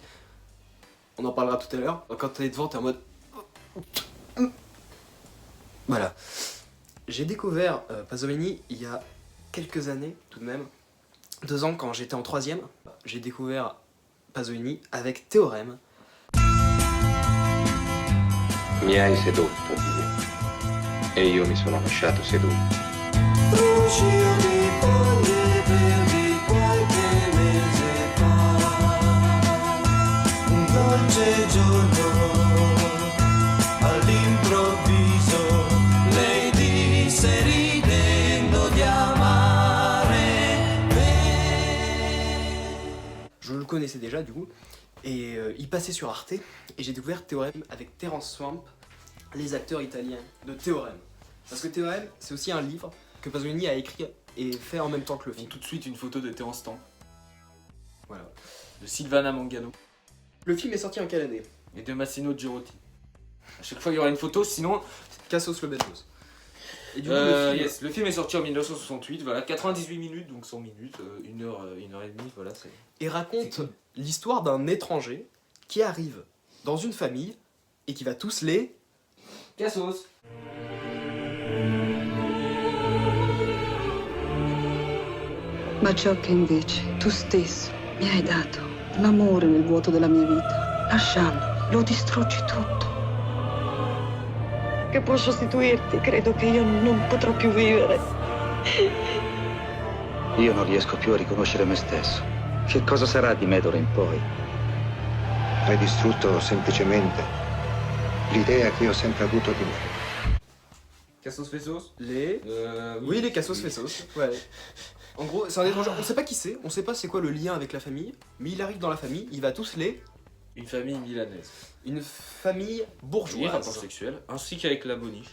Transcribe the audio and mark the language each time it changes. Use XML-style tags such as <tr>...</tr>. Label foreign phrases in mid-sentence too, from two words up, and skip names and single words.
<fr>On en parlera tout à l'heure. Quand t'es devant, t'es en mode... Voilà. J'ai découvert Pasolini il y a quelques années, tout de même. 2 ans, quand j'étais en 3ème, j'ai découvert Pasolini avec Théorème.</fr> <it>Mi hai sedotto, Dio, e io mi sono lasciato sedotto. Un dolce giorno, all'improvviso, lei disse ridendo di amare me.</it> <fr>Je le connaissais déjà du coup, et il passait sur Arte, et j'ai découvert Théorème avec Terence Swamp, les acteurs italiens de Théorème. Parce que Théorème, c'est aussi un livre que Pasolini a écrit et fait en même temps que le Et film. tout de suite une photo de Terence Stamp, Voilà. de Silvana Mangano Le film est sorti en quelle année? et de Massimo Girotti. À chaque fois il y aura une photo, sinon... Cassos le Bellos. Et du coup, le film, Yes, le film est sorti en 1968, voilà, 98 minutes, donc 100 minutes, 1 heure, 1 heure et demie, voilà, c'est... il raconte C'est cool. l'histoire d'un étranger qui arrive dans une famille et qui va tous les... Cassos.</fr> <it>Ma ciò che invece tu stesso mi hai dato, l'amore nel vuoto della mia vita, lasciandolo, lo distruggi tutto. Che può sostituirti, credo che io non potrò più vivere. Io non riesco più a riconoscere me stesso. Che cosa sarà di me d'ora in poi? Hai distrutto semplicemente l'idea che io ho sempre avuto di me.</it> <fr>Cassos Fessos. Les... Oui, les Cassos Fessos. Ouais. En gros, c'est un étranger, on sait pas qui c'est, on sait pas c'est quoi le lien avec la famille, mais il arrive dans la famille, il va tous les... Une famille milanaise. Une famille Oui, bourgeoise. rapport sexuel, ainsi qu'avec la boniche.</fr>